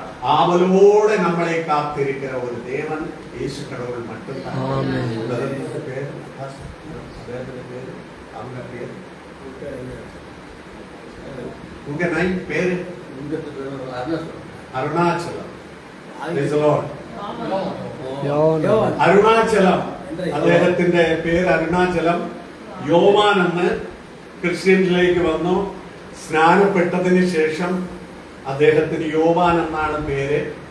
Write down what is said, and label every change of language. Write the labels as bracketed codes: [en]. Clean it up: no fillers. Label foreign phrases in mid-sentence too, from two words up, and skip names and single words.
[ta] ஆவலோடு நம்மளை காத்திருக்கிற ஒரு தேவன் இயேசு கடவுள் மட்டும்தான். உங்க பேரு அருணாச்சலம். [ml] അരുണാചലം, അദ്ദേഹത്തിന്റെ പേര് അരുണാചലം. യോവാൻ എന്ന് ക്രിസ്ത്യനിലേക്ക് വന്നു. സ്നാനപ്പെട്ടതിന് ശേഷം അദ്ദേഹത്തിന് യോവാൻ എന്നാണ് പേര്.